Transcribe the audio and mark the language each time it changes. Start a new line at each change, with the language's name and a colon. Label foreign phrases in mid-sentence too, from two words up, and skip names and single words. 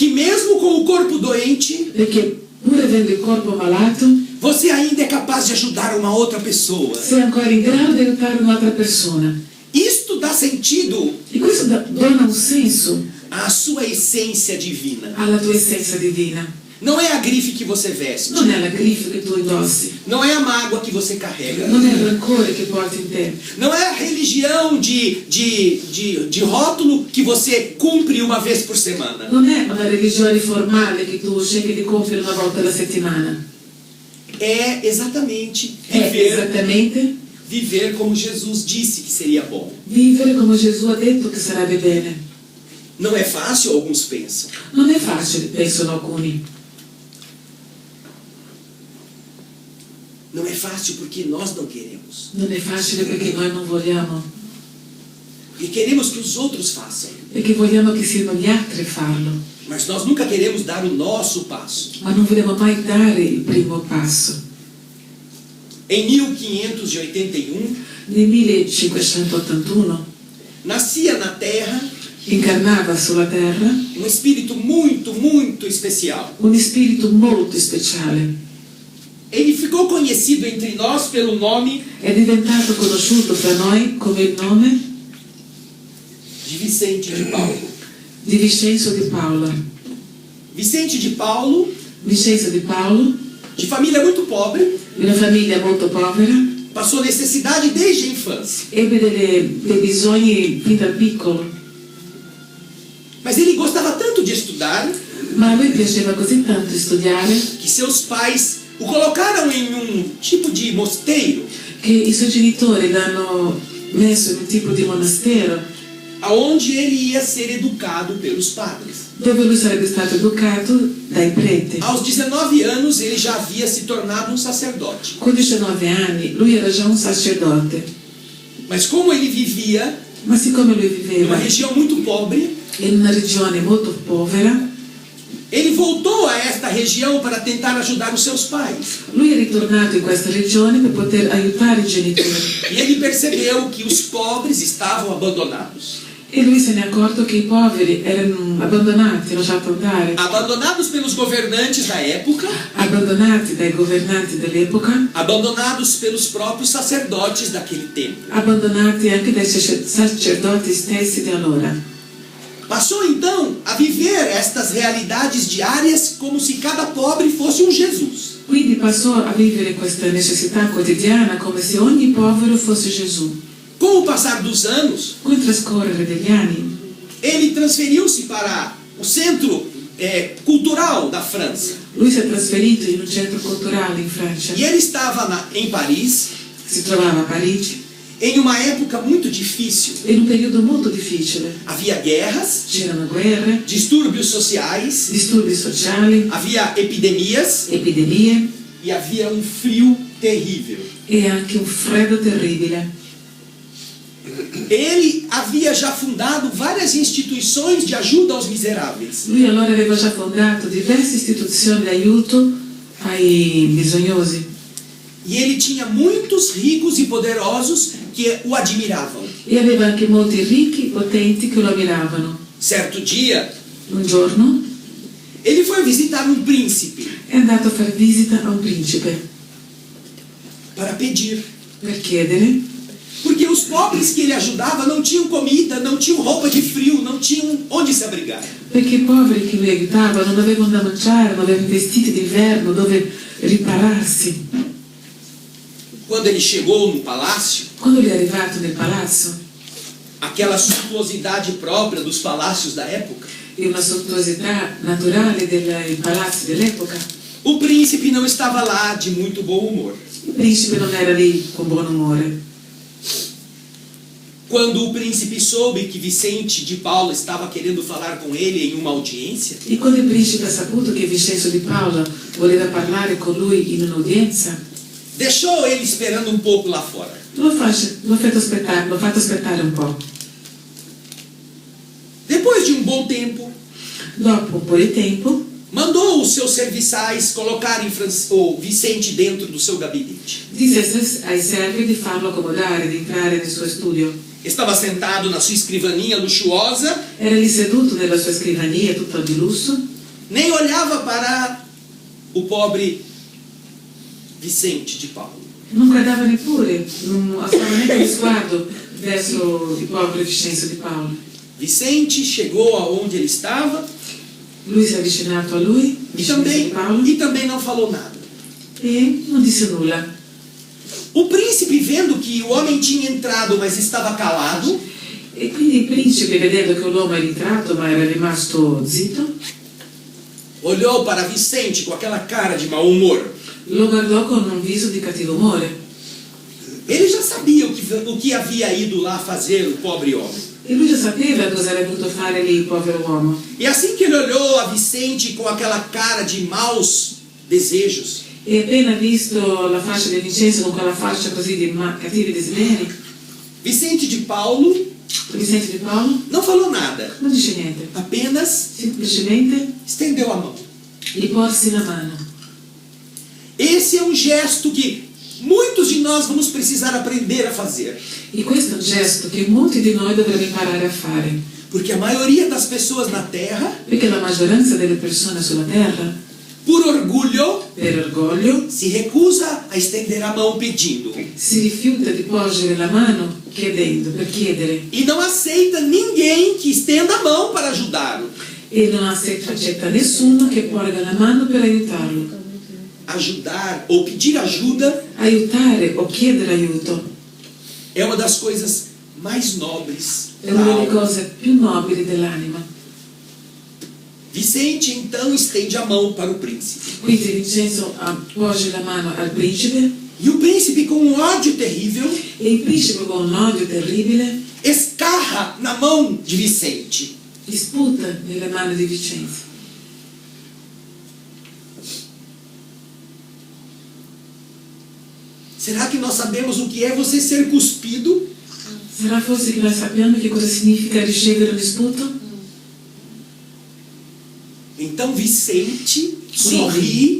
Portuguese: Que mesmo com o corpo doente,
Italian: Perché pur avendo il corpo malato,
Portuguese: você ainda é capaz de ajudar uma outra pessoa.
Italian: sei ancora in grado di aiutare un'altra persona.
Portuguese: Isto dá sentido
Italian: E questo dona un senso
Portuguese: à sua essência divina.
Italian: alla tua essenza divina.
Portuguese: Não é a grife que você veste.
Italian: Non è la griffe che tu indossi,
Portuguese: Não é a mágoa que você carrega.
Italian: non è il rancore che porti in te,
Portuguese: Não é a religião de rótulo que você cumpre uma vez por semana.
Italian: non è una religione formale che tu scegli di compiere una volta alla settimana.
Portuguese: É exatamente
Italian: È esattamente
Portuguese: viver como Jesus disse que seria bom.
Italian: vivere come Gesù ha detto che sarebbe bene.
Portuguese: Não é fácil, alguns pensam.
Italian: Non è facile, pensano alcuni.
Portuguese: Não é fácil porque nós não queremos.
Italian: Non è facile perché noi non vogliamo,
Portuguese: E queremos que os outros façam.
Italian: perché vogliamo che siano gli altri a farlo,
Portuguese: Mas nós nunca queremos dar o nosso passo.
Italian: ma non vogliamo mai dare il primo passo.
Portuguese: Em 1581,
Italian: Nel 1581
Portuguese: nascia na Terra
Italian: incarnava sulla terra
Portuguese: um espírito muito, muito especial.
Italian: un spirito molto speciale.
Portuguese: Ele ficou conhecido entre nós pelo nome
Italian: È diventato conosciuto fra noi come il nome
Portuguese: de Vicente de Paulo.
Italian: di Vincenzo di Paolo.
Portuguese: Vicente de Paulo,
Italian: Vincenzo di Paolo,
Portuguese: de família muito pobre,
Italian: di una famiglia molto povera,
Portuguese: passou necessidade desde a infância.
Italian: ebbe dei bisogni fin da piccolo,
Portuguese: Mas ele gostava tanto de estudar
Italian: ma a lui piaceva così tanto studiare
Portuguese: que seus pais o colocaram em um tipo de mosteiro,
Italian: che i suoi genitori l'hanno messo in un tipo di monastero
Portuguese: aonde ele ia ser educado pelos padres.
Italian: dove lui sarebbe stato educato dai preti.
Portuguese: Aos 19 anos, ele já havia se tornado um sacerdote.
Italian: Con 19 anni lui era già un sacerdote,
Portuguese: Mas como ele vivia
Italian: ma siccome lui
Portuguese: numa
Italian: viveva
Portuguese: região muito pobre,
Italian: in una regione molto povera,
Portuguese: ele voltou a esta região para tentar ajudar os seus pais.
Italian: lui è ritornato in questa regione per poter aiutare i genitori
Portuguese: E ele percebeu que os pobres estavam abandonados.
Italian: e lui se ne è accorto che i poveri erano abbandonati, lasciati andare,
Portuguese: Abandonados pelos governantes da época,
Italian: abbandonati dai governanti dell'epoca,
Portuguese: abandonados pelos próprios sacerdotes daquele tempo.
Italian: abbandonati anche dai sacerdoti stessi di allora.
Portuguese: Passou então a viver estas realidades diárias como se cada pobre fosse um Jesus.
Italian: Quindi passò a vivere questa necessità quotidiana come se ogni povero fosse Gesù.
Portuguese: Com o passar dos anos,
Italian: Con il trascorrere degli anni,
Portuguese: ele transferiu-se para o centro cultural da França.
Italian: lui si è trasferito in un centro culturale in Francia,
Portuguese: E ele estava em Paris
Italian: si trovava a Parigi,
Portuguese: em uma época muito difícil.
Italian: in un periodo molto difficile.
Portuguese: Havia guerras,
Italian: C'erano guerre,
Portuguese: distúrbios sociais,
Italian: disturbi sociali,
Portuguese: havia epidemias
Italian: epidemie
Portuguese: e havia um frio terrível.
Italian: e anche un freddo terribile.
Portuguese: Ele havia já fundado várias instituições de ajuda aos miseráveis.
Italian: Lui allora aveva già fondato diverse istituzioni di aiuto ai bisognosi
Portuguese: E ele tinha muitos ricos e poderosos que o admiravam.
Italian: e aveva anche molti ricchi, potenti che lo ammiravano.
Portuguese: Certo dia,
Italian: Un giorno
Portuguese: ele foi visitar um príncipe
Italian: è andato a fare visita a un principe
Portuguese: para pedir.
Italian: per chiedere,
Portuguese: Porque os pobres que ele ajudava não tinham comida, não tinham roupa de frio, não tinham onde se abrigar.
Italian: perché i poveri che lui aiutava non avevano da mangiare, non avevano vestiti d'inverno dove ripararsi.
Portuguese: Quando ele chegou no palácio,
Italian: Quando lui è arrivato nel palazzo,
Portuguese: aquela suntuosidade própria dos palácios da época,
Italian: e una sontuosità naturale dei palazzi dell'epoca.
Portuguese: O príncipe não estava lá de muito bom humor.
Italian: Il principe non era lì con buon umore.
Portuguese: Quando o príncipe soube que Vicente de Paula estava querendo falar com ele em uma audiência,
Italian: E quando il principe ha saputo che Vincenzo di Paula voleva parlare con lui in un'udienza,
Portuguese: deixou ele esperando um pouco lá fora.
Italian: l'ho fatto aspettare un po'.
Portuguese: Depois de um bom tempo,
Italian: Dopo un po' di tempo,
Portuguese: mandou os seus serviçais colocarem o Vicente dentro do seu gabinete.
Italian: disse ai servi di farlo accomodare, di entrare nel suo studio.
Portuguese: Estava sentado na sua escrivaninha luxuosa,
Italian: Era lì seduto nella sua scrivania, tutto di lusso,
Portuguese: nem olhava para o pobre Vicente de Paula.
Italian: non guardava neppure, non alzava neanche lo sguardo verso il povero Vincenzo di Paula.
Portuguese: Vicente chegou aonde ele estava
Italian: Lui si è avvicinato a lui, Vincenzo di Paula,
Portuguese: e também não falou nada.
Italian: e non disse nulla.
Portuguese: O príncipe, vendo que o homem tinha entrado, mas estava calado,
Italian: E quindi il principe, vedendo che l'uomo era entrato ma era rimasto zitto,
Portuguese: olhou para Vicente com aquela cara de mau humor.
Italian: lo guardò con un viso di cattivo umore.
Portuguese: Ele já sabia o que havia ido lá fazer o pobre homem.
Italian: E lui già sapeva cosa avrebbe potuto fare lì il povero uomo.
Portuguese: E assim que ele olhou a Vicente com aquela cara de maus desejos,
Italian: E appena visto la faccia di Vincenzo con quella faccia così di cattivi desideri,
Portuguese: Vicente de Paulo
Italian: Vincenzo di Paolo
Portuguese: não falou nada,
Italian: non dice niente,
Portuguese: apenas
Italian: semplicemente
Portuguese: estendeu a mão.
Italian: gli porsi la mano.
Portuguese: Esse é um gesto que muitos de nós vamos precisar aprender a fazer,
Italian: E questo è un gesto che molti di noi dovrebbero imparare a fare,
Portuguese: porque a maioria das pessoas na Terra,
Italian: perché la maggioranza delle persone sulla terra,
Portuguese: por orgulho,
Italian: per orgoglio,
Portuguese: se recusa a estender a mão pedindo
Italian: si rifiuta di porgere la mano chiedendo, per chiedere,
Portuguese: e não aceita ninguém que estenda a mão para ajudá-lo.
Italian: e non accetta nessuno che porga la mano per aiutarlo.
Portuguese: Ajudar ou pedir ajuda
Italian: Aiutare o chiedere aiuto
Portuguese: é uma das coisas mais nobres
Italian: è
Portuguese: da
Italian: una delle
Portuguese: alma.
Italian: cose più nobili dell'anima.
Portuguese: Vicente então estende a mão para o príncipe.
Italian: Quindi Vincenzo appoggia la mano al principe
Portuguese: E o príncipe, com um ódio terrível,
Italian: e il principe con un odio terribile
Portuguese: escarra na mão de Vicente.
Italian: gli sputa nelle mani di Vincenzo.
Portuguese: Será que nós sabemos o que é você ser cuspido?
Italian: Sarà forse che noi sappiamo che cosa significa ricevere un sputo?
Portuguese: Então Vicente sorri,